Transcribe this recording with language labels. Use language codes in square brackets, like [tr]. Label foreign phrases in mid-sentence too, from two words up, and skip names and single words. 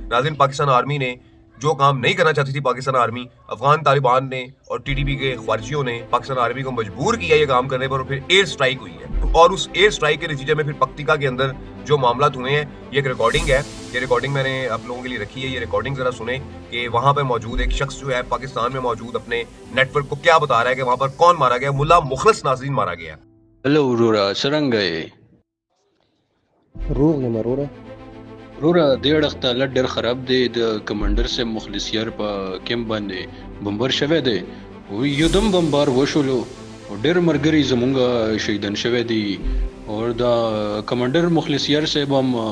[ur] ناظرین پاکستان آرمی نے جو کام نہیں کرنا چاہتی تھی, پاکستان آرمی, افغان طالبان نے اور ٹی ٹی پی کے خارجیوں نے پاکستان آرمی کو مجبور کیا یہ کام کرنے پر, اور پھر [en] air strike [ur] ہوئی ہے. اور اس [en] air strike [ur] کے نتیجے میں پھر پکتیکا کے اندر جو معاملات ہوئے ہیں, یہ ایک ریکارڈنگ ہے, یہ ریکارڈنگ میں نے آپ لوگوں کے لیے رکھی ہے. یہ ریکارڈنگ ذرا سنیں کہ وہاں پہ موجود ایک شخص جو ہے پاکستان میں موجود اپنے نیٹ ورک کو کیا بتا رہا ہے کہ وہاں پر کون مارا گیا. ملا مخلص ناظرین مارا گیا. [ps] هلو ورورا څرنګه روغ یم وروره. ورورا دې اړخ ته حالت ډېر خراب دی. د کمانډر صاحب مخلصیار په کیمپ باندې بمبر شوی دی, یودم بمبار وشولو, ډېر ملګري زمونږ شهیدان شوی دي, او دا کمانډر مخلصیار صاحب هم